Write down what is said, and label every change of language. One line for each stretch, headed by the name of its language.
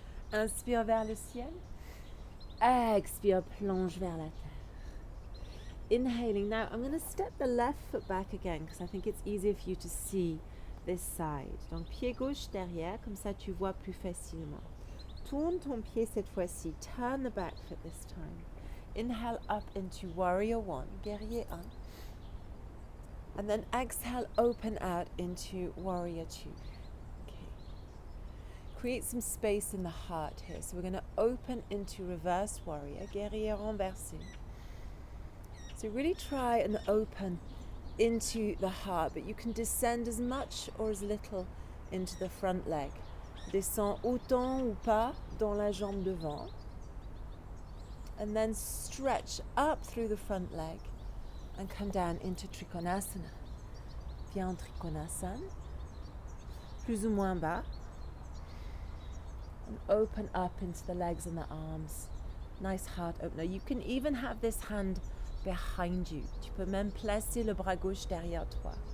French: Inspire vers le ciel. Expire, plonge vers la terre.
English: inhaling. Now I'm going to step the left foot back again because I think it's easier for you to see this side.
French: Donc pied gauche derrière, comme ça tu vois plus facilement. Tourne ton pied cette fois-ci.
English: Turn the back foot this time. Inhale up into warrior one,
French: guerrier un.
English: And then exhale, open out into warrior two. Okay. Create some space in the heart here. So we're going to open into reverse warrior,
French: guerrier renversé.
English: So really try and open into the heart, but you can descend as much or as little into the front leg.
French: Descends autant ou pas dans la jambe devant.
English: And then stretch up through the front leg and come down into Trikonasana.
French: Viens en Trikonasana, plus ou moins bas.
English: And open up into the legs and the arms. Nice heart opener. You can even have this hand behind you.
French: Tu peux même placer le bras gauche derrière toi.